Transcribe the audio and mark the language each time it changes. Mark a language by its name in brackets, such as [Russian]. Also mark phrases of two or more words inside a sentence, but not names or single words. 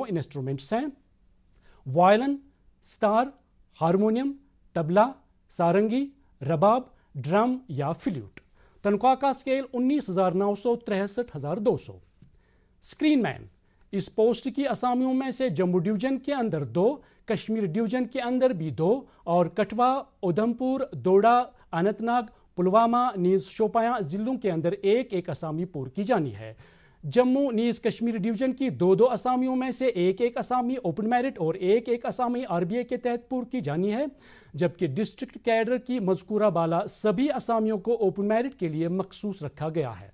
[Urdu] انسٹرومنٹس ہیں وائلن، ستار، ہارمونیم، طبلہ، سارنگی، رباب، ڈرم یا فلیوٹ۔ تنخواہ کا اسکیل 19,900، 63,200۔ [English] screen man, [Urdu] اس پوسٹ کی اسامیوں میں سے جموں ڈویژن کے اندر 2، کشمیر ڈویژن کے اندر بھی 2 اور کٹھوا، ادھمپور، دوڈا، اننت ناگ، پلوامہ نیز شوپیاں ضلعوں کے اندر 1 اسامی پور کی جانی ہے۔ جموں نیز کشمیر ڈویژن کی 2 اسامیوں میں سے 1 اسامی [English] open merit [Urdu] اور 1 اسامی آر بی اے کے تحت پور کی جانی ہے، جبکہ [English] district cadre [Urdu] کی مذکورہ بالا سبھی اسامیوں کو [English] open merit [Urdu] کے لیے مخصوص رکھا گیا ہے۔